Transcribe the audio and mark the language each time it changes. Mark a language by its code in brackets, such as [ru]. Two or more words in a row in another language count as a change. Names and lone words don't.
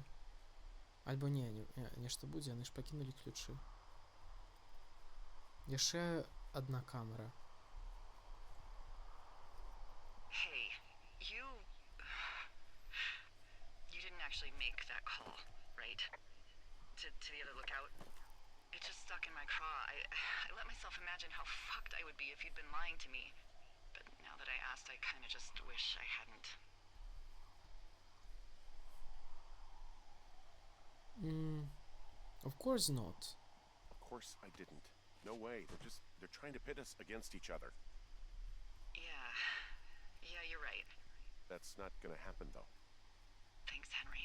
[be] Альбо нешта будзе, яны ж пакінулі ключы. Яшчэ одна камера. [en] Hey, you didn't actually make that call, right? To the other lookout? It just stuck in my craw. I let myself imagine how fucked I would be if you'd been lying to me. But now that I asked, I kind of just wish I hadn't. Of course not. Of course I didn't. No way. They're trying to pit us against each other. Yeah, you're right. That's not gonna happen, though. Thanks, Henry.